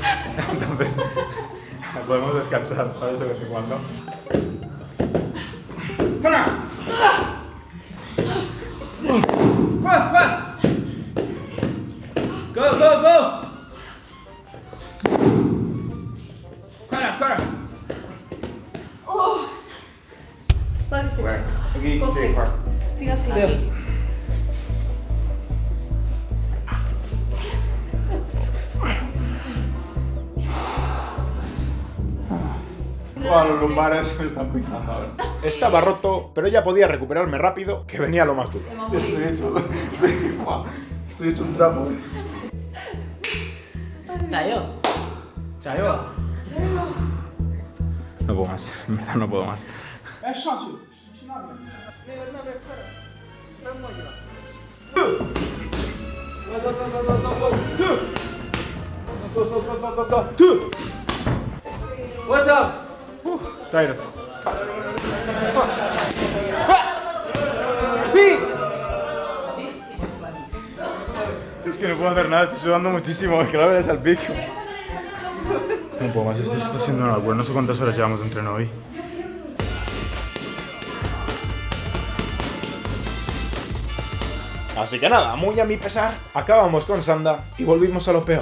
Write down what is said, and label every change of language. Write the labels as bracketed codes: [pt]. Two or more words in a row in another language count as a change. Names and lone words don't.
[es] Entonces podemos descansar, ¿sabes? De vez en cuando. [en] Go, go, go! [zh] 快点，快点！ [es] Va difícil. Aquí, Coge. Tira así. Los lumbares me están pisando ahora. Estaba roto, pero ya podía recuperarme rápido, que venía lo más duro. Estoy hecho un trapo. Chayo. Chayo. No puedo más, en verdad no puedo más. [en] What's up? Tired. [es] Es que no puedo hacer nada, estoy sudando muchísimo, es que la verdad es al pico. No puedo más, esto está siendo una locura, no sé cuántas horas llevamos de entreno hoy. Así que nada, muy a mi pesar, acabamos con Sanda y volvimos a lo peor.